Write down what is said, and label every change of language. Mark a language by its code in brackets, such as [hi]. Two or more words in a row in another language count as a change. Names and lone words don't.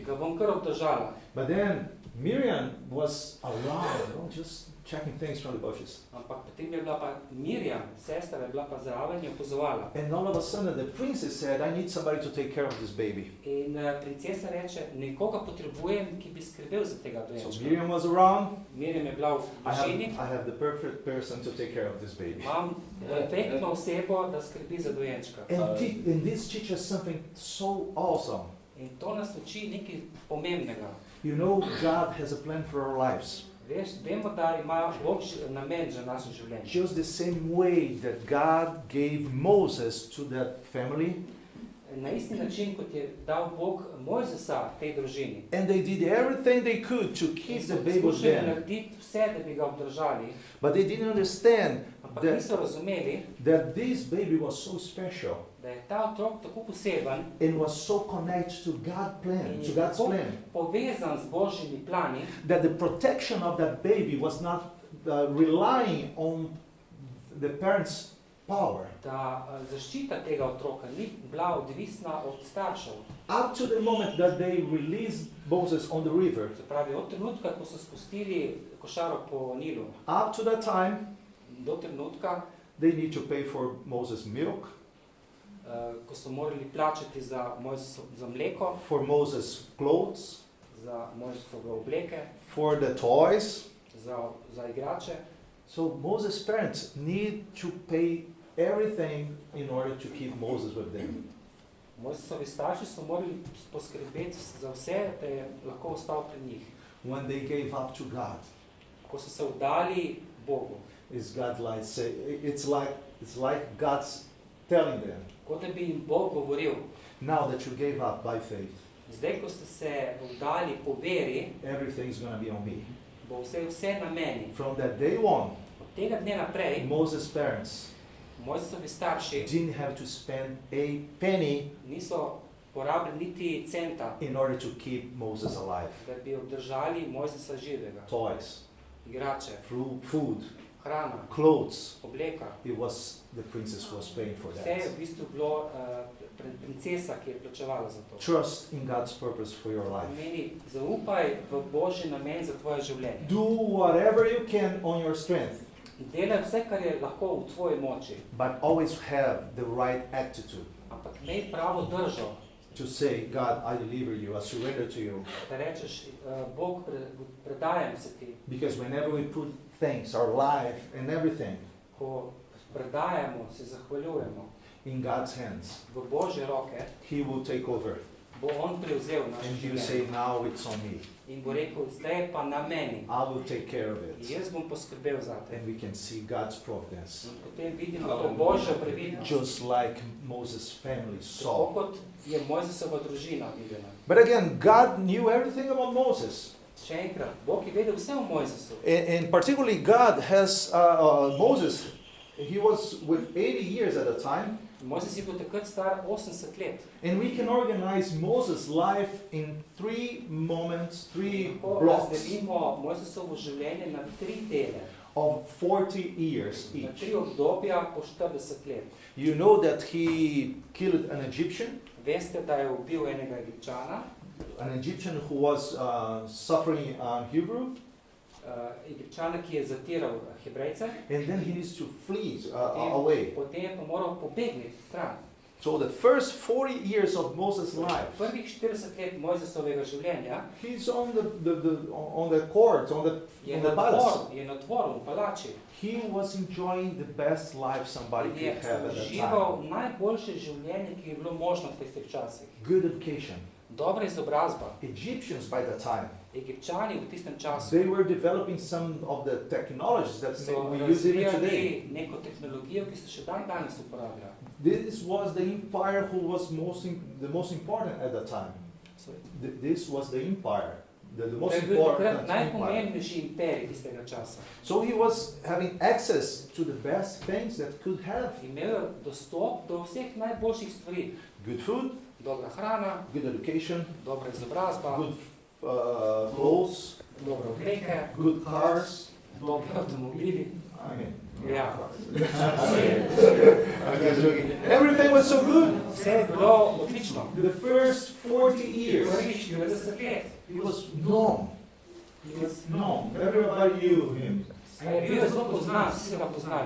[sl] ga bom kar obdržala. [en] But then Miriam was around, just checking things from the bushes. [sl] Ampak potem je bila pa Mirjam, sestra je bila pa zraven in opozovala. [en] And all of a sudden the princess said, I need somebody to take care of this baby. [sl] In princesa reče, nekoga potrebujem, ki bi skrbel za tega So dojenčka. [en] Miriam was around. [sl] Mirjam je bila v bližini. [en] I have the perfect person to take care of this baby. [sl] Imam perfektno osebo, da skrbi za dojenčka. [en] And this teaches something so awesome. [sl] In to nas uči nekaj pomembnega. [en] You know, God has a plan for our lives. [sl] Vemo, da ima Bog namen za naše življenje. [en] Just the same way that God gave Moses to that family. [sl] Na isti način, kot je dal Bog Mojzesa tej družini. [en] And they did everything they could to keep the baby [sl] Poskušali there. narediti vse, da bi ga obdržali, [en] But they didn't understand [sl] ampak that, niso razumeli, [en] that this baby was so special [sl] da je ta otrok tako poseben [en] and was so connected to God's plan, [sl] in to je God's tako plan, povezan z Božjimi plani, [en] that the protection of that baby was not relying on the parents' power. [sl] da zaščita tega otroka ni bila odvisna od staršev. [en] Up to the moment that they released Moses on the river, [sl] Se pravi, od trenutka, ko so spustili košaro po Nilu, [en] up to that time, [sl] do trenutka, [en] they need to pay for Moses' milk, [sl] ko so morali plačati za mleko, [en] for Moses' clothes, [sl] za Mojzesove obleke, [en] for the toys. [sl] za igrače. [en] So Moses' parents need to pay everything in order to keep Moses with them. [sl] Mojzesovi starši so morali poskrbeti za vse, da je lahko ostal pri njih. [en] When they gave up to God, [sl] Ko so se vdali Bogu, [en] it's like God's telling them, [sl] kot da bi jim Bog govoril, [en] now that you gave up by faith, [sl] zdaj, ko ste se vdali po veri, [en] everything's going to be on me. [sl] bo vse na meni. [en] From that day on, [sl] Od tega dne naprej, [en] Moses' parents [sl] Mojzesovi starši [en] didn't have to spend a penny [sl] niso porabili niti centa, [en] in order to keep Moses alive. [sl] da bi obdržali Mojzesa živega. [en] Toys, [sl] Igrače, [en] food, [sl] hrana, [en] clothes. [sl] obleka. [en] It was the princess who was paying for [sl] Vse je that. v bistvu bilo princesa, ki je plačevala za to. [en] Trust in God's purpose for your life. [sl] Pomeni, zaupaj v Božji namen za tvoje življenje. [en] Do whatever you can on your strength, [sl] Delaj vse, kar je lahko v tvoji moči, [en] but always have the right attitude [sl] ampak imej pravo držo, [en] to say, God, I deliver you, I surrender to you. [sl] da rečeš, Bog, predajam se ti. [en] Because whenever we put things, our life and everything [sl] Ko predajamo, se zahvaljujemo [en] in God's hands, [sl] v Božje roke, [en] He will take over. [sl] bo On prevzel naše [en] And you življenje. say, now it's on me. [sl] In bo rekel, zdaj je pa na meni. [en] I will take care of it. [sl] Jaz bom poskrbel za te. [en] And we can see God's providence. [sl] In potem vidimo to Božjo previdnost. [en] Just like Moses' family [sl] Tako saw. kot je Mojzesova družina videla. [en] But again, God knew everything about Moses. [sl] Še enkrat, Bog je vedel vse o Mojzesu. [en] And particularly God has, Moses, he was with 80 years at the time. [sl] Mojzes je bil takrat star 80 let. [en] And we can organize Moses' life in 3 moments, 3 [sl] Lahko blocks razdelimo Mojzesovo življenje na 3 dele, [en] of 40 years [sl] na each. 3 obdobja po 40 let. [en] You know that he killed an Egyptian, [sl] Veste, da je ubil enega Egipčana, [en] who was suffering Hebrew, [sl] Egipčana, ki je zatiral Hebrejce, [en] and then he needs to flee away. [sl] potem je pa moral pobegniti stran. [en] So the first 40 years of Moses' life, [sl] Prvih 40 let Mojzesovega življenja [en] he's on the court, on [sl] je [en] the palace. [sl] na dvoru, v palači. [en] He was enjoying the best life somebody [sl] In je [en] could have at that time. [sl] užival najboljše življenje, ki je bilo možno v tistih časih. [en] Good education. [sl] Dobra izobrazba. [en] Egyptians by that time, [sl] Egipčani v tistem času [en] they were developing some of the technologies that [sl] so [en] we use even today. [sl] razvijali neko tehnologijo, ki se še danes uporablja. [en] This was the empire who was the most important at that time. So, This was the empire, the [sl] to most je bil important takrat empire. najpomembnejši imperij tistega časa. [en] So he was having access to the best things that could have. [sl] Imel je dostop do vseh najboljših stvari. [en] Good food, [sl] Dobra hrana, [en] good education, [sl] dobra izobrazba, [en] good clothes, [sl] dobre obleke, [en] good cars. [sl] dobri avtomobili. [en] I mean, Ja. everything was so good. [sl] Vse je bilo odlično. [en] The first 40 years, [sl] Prvih 40 let [en] it was norm. No, everybody knew him. [sl] Bil je zelo poznan, vsi so ga poznali.